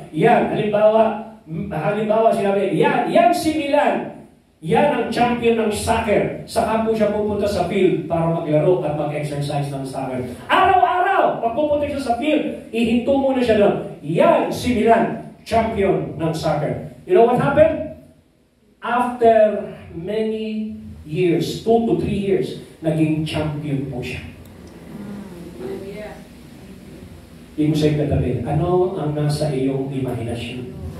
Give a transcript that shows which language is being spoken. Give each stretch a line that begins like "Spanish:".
Filipino: Yan, halimbawa sinabi, yan si Milan. Yan ang champion ng soccer. Saka po siya pupunta sa field para maglaro at mag-exercise ng soccer. Araw-araw, pagpupunta siya sa field, ihinto muna siya doon. Yan si Milan, champion ng soccer.
English: You know what happened? After many years, 2 to 3 years,
Filipino: naging champion po siya. Hindi mo sa'yo katabi, ano ang nasa iyong imahinasyon?